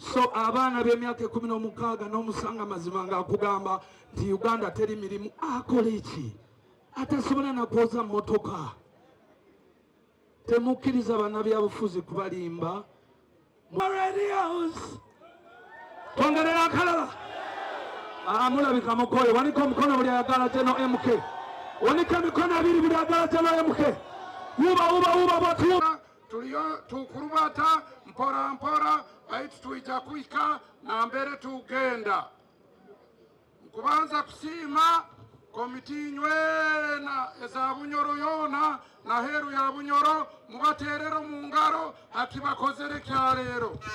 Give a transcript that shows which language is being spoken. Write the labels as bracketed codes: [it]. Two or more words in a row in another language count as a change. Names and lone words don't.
[lg] so abaana b'emyaka 16 n'omusanga mazima ng'akugamba nti Uganda teri mirimu akola iki atasobola na kwoza motoka temukkiriza bannabyabufuzi kubalimba radios twongerera akalala mulabika mukoyo wanika omukono buli ayagala Jeno MK wanika emikono abiri buli ayagala Jeno MK uba bwatuba [nyo] tuliyo tukurubata mpora mpora baitu tuija kuika na mbere tugenda kubanza kusima komiti nywena eza Bunyoro yona na heru ya Bunyoro mubaterero mu ngaro ati bakozere kyarero